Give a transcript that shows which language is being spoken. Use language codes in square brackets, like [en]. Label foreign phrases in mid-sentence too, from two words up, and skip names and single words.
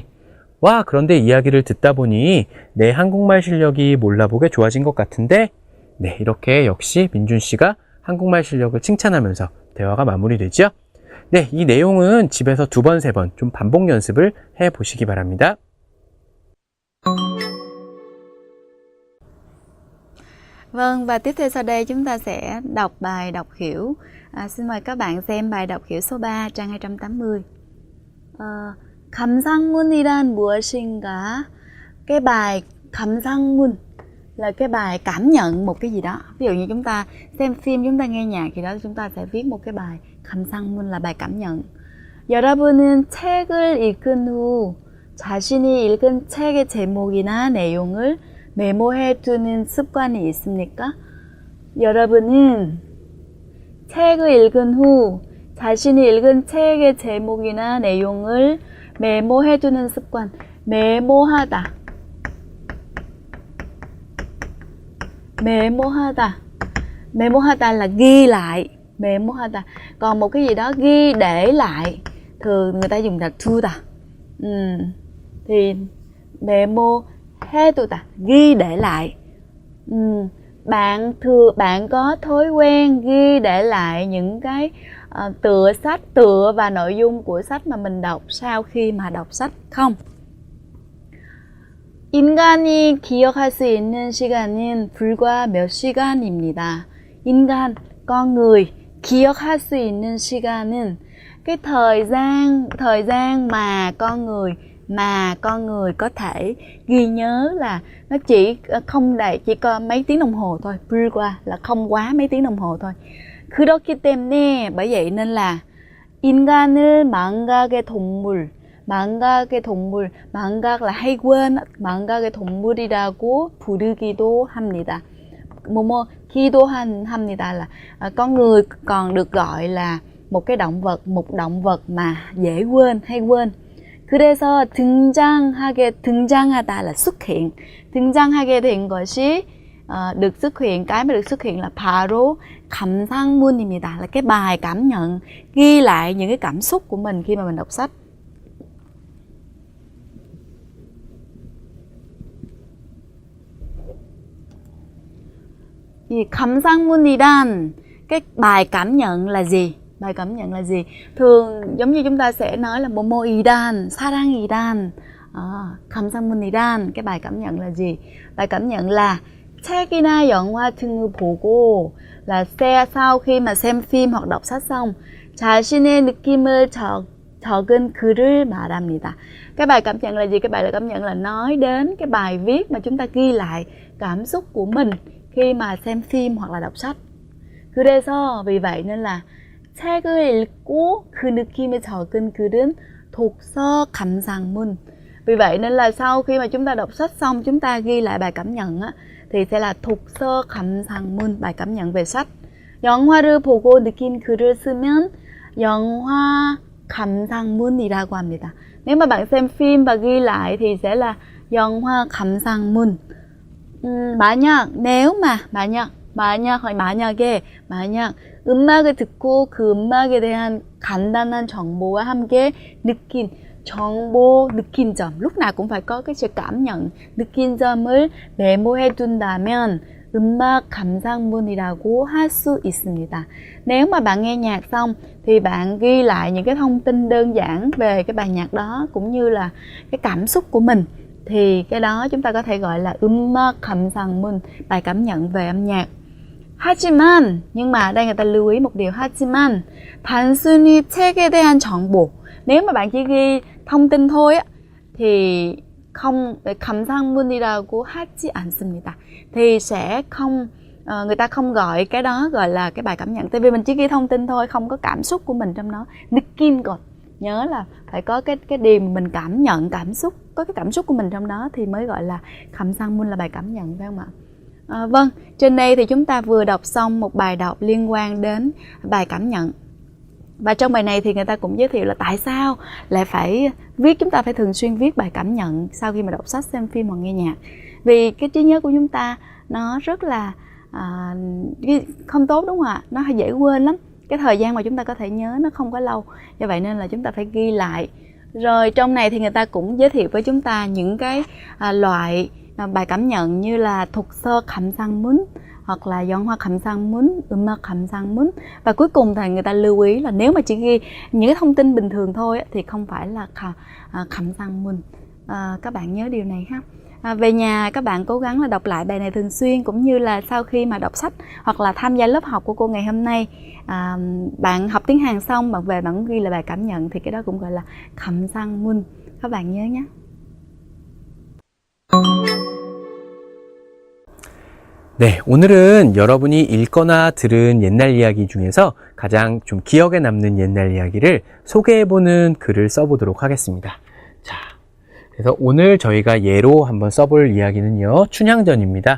[ko] 와, 그런데 이야기를 듣다 보니 내 한국말 실력이 몰라보게 좋아진 것 같은데? 네, 이렇게 역시 민준 씨가 한국말 실력을 칭찬하면서 대화가 마무리되죠? 네, 이 내용은 집에서 2번, 3번 좀 반복 연습을 해 보시기 바랍니다. [vi] Vâng, và tiếp theo sau đây chúng ta sẽ đọc bài đọc hiểu. Xin mời các bạn xem bài đọc hiểu số 3, trang 280. [ko] 감상문이란 무엇인가? [vi] Cái bài 감상문 là cái bài cảm nhận một cái gì đó. Ví dụ như chúng ta xem phim, chúng ta nghe nhạc gì đó, chúng ta sẽ viết một cái bài 감상문 là bài cảm nhận. [ko] 여러분은 책을 읽은 후 자신이 읽은 책의 제목이나 내용을 메모해 두는 습관이 있습니까? 여러분은 책을 읽은 후 자신이 읽은 책의 제목이나 내용을 메모해 두는 습관. 메모하다. Memo하다 [vi] là ghi lại. [ko] Memo하다. [vi] Còn một cái gì đó ghi để lại, thường người ta dùng là 두다. Thì memo해두다, ghi để lại. Bạn có thói quen ghi để lại những cái tựa sách, tựa và nội dung của sách mà mình đọc sau khi mà đọc sách không? [ko] 인간이 기억할 수 있는 시간은 불과 몇 시간입니다. 인간, [vi] con người, [ko] 기억할 수 있는 시간은 [vi] cái thời gian mà con người có thể ghi nhớ là nó chỉ có mấy tiếng đồng hồ thôi. 불과 là không quá mấy tiếng đồng hồ thôi. [ko] 그렇기 때문에, [vi] bởi vậy nên là [ko] 인간을 망각의 동물, [vi] 망각 là hay quên, [ko] 망각의 동물이라고 부르기도 합니다. [vi] 기도합니다 là con người còn được gọi là một động vật mà dễ quên, hay quên. [ko] 그래서 등장하다 [vi] là xuất hiện. [ko] 등장하게 된 것이 [vi] được xuất hiện, cái mà được xuất hiện là [ko] 바로 감상문입니다, [vi] là cái bài cảm nhận, ghi lại những cái cảm xúc của mình khi mà mình đọc sách. 감상문이란 cái bài cảm nhận là gì? Bài cảm nhận là gì? Thường giống như chúng ta sẽ nói là [ko] 모모이란, 사랑이란, 감상문이란, [vi] cái bài cảm nhận là gì? Bài cảm nhận là [ko] 책이나 영화 등을 보고, [vi] là sau khi mà xem phim hoặc đọc sách xong, [ko] 자신의 느낌을 적은 글을 말합니다. [vi] Cái bài cảm nhận là gì? Cái bài cảm nhận là nói đến cái bài viết mà chúng ta ghi lại cảm xúc của mình khi mà xem phim hoặc là đọc sách. [ko] 그래서 [vi] vì vậy nên là [ko] 책을 읽고 그 느낌을 적은 글은 독서 감상문. [vi] Vì vậy nên là sau khi mà chúng ta đọc sách xong, chúng ta ghi lại bài cảm nhận á, thì sẽ là [ko] 독서 감상문, [vi] bài cảm nhận về sách. [ko] 영화를 보고 느낀 글을 쓰면 영화 감상문이라고 합니다. [vi] Nếu mà bạn xem phim và ghi lại thì sẽ là [ko] 영화 감상문. 만약 음악을 듣고 그 음악에 대한 간단한 정보와 함께 느낀 점, [vi] lúc nào cũng phải có cái sự cảm nhận, [ko] 느낀 점을 메모해 둔다면 음악 감상문이라고 할 수 있습니다. [vi] Nếu mà bạn nghe nhạc xong thì bạn ghi lại những cái thông tin đơn giản về cái bài nhạc đó cũng như là cái cảm xúc của mình, thì cái đó chúng ta có thể gọi là [ko] 음악 감상문, [vi] bài cảm nhận về âm nhạc. 하지만, nhưng mà ở đây người ta lưu ý một điều, [ko] 하지만 단순히 책에 대한 정보. [vi] Nếu mà bạn chỉ ghi thông tin thôi á, thì không, [ko] 감상문이라고 하지 않습니다. [vi] Thì sẽ không, người ta không gọi cái đó gọi là cái bài cảm nhận. Tại vì mình chỉ ghi thông tin thôi, không có cảm xúc của mình trong đó. [ko] 느낌 것. [vi] Nhớ là phải có cái điều mình cảm nhận, cảm xúc, có cái cảm xúc của mình trong đó thì mới gọi là 감상문, là bài cảm nhận, phải không ạ? Vâng, trên đây thì chúng ta vừa đọc xong một bài đọc liên quan đến bài cảm nhận. Và trong bài này thì người ta cũng giới thiệu là tại sao lại phải viết, chúng ta phải thường xuyên viết bài cảm nhận sau khi mà đọc sách, xem phim hoặc nghe nhạc. Vì cái trí nhớ của chúng ta nó rất là không tốt, đúng không ạ? Nó hay dễ quên lắm. Cái thời gian mà chúng ta có thể nhớ nó không có lâu. Do vậy nên là chúng ta phải ghi lại. Rồi trong này thì người ta cũng giới thiệu với chúng ta những cái loại bài cảm nhận như là [ko] 독서 감상문 [vi] hoặc là [ko] 영화 감상문, 음악 감상문. [vi] Và cuối cùng thì người ta lưu ý là nếu mà chỉ ghi những cái thông tin bình thường thôi thì không phải là 감상문. Các bạn nhớ điều này ha. Về nhà các bạn cố gắng là đọc lại bài này thường xuyên, cũng như là sau khi mà đọc sách hoặc là tham gia lớp học của cô ngày hôm nay, bạn học tiếng Hàn xong bạn về bạn ghi là bài cảm nhận thì cái đó cũng gọi là 감상문. Các bạn nhớ nhé. [ko] 네, 오늘은 여러분이 읽거나 들은 옛날 이야기 중에서 가장 좀 기억에 남는 옛날 이야기를 소개해보는 글을 써보도록 하겠습니다. 자, 그래서 오늘 저희가 예로 한번 써볼 이야기는요, 춘향전입니다.